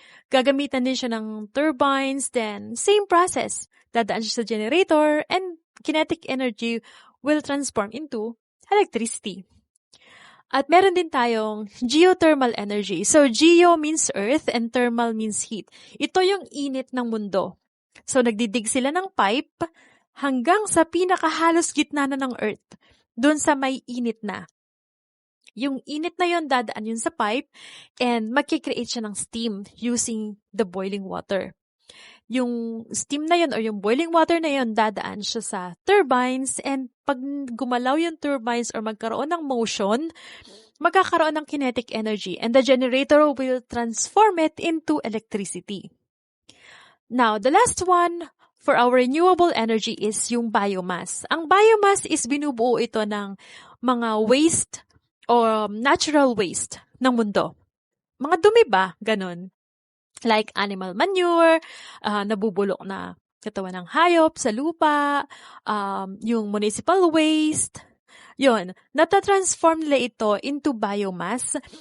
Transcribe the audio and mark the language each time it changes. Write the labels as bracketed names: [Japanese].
[Filipino] Gagamitan din siya ng turbines, [English] then same process. [Filipino] Dadaan siya sa [English] generator and kinetic energy will transform into electricity. [Filipino] At meron din tayong geothermal energy. [English] So, geo means earth and thermal means heat. [Filipino] Ito yung init ng mundo. So, nagdidig sila ng pipe hanggang sa pinakahalos gitna na ng earth. Doon sa may init na. Yung init na yon dadaan yun sa pipe and magkikreate siya ng steam [English] using the boiling water. [Filipino] Yung steam na yun or yung boiling water na yun, dadaan siya sa turbines and pag gumalaw yung turbines or magkaroon ng motion, magkakaroon ng kinetic energy [English] and the generator will transform it into electricity. Now, the last one for our renewable energy is yung biomass. [Filipino] Ang biomass is binubuo ito ng mga waste or natural waste ng mundo. Mga dumi ba? Ganon. [English] Like animal manure, [Filipino] nabubulok na katawan ng hayop sa lupa, yung municipal waste, yun, natatransform nila ito into biomass.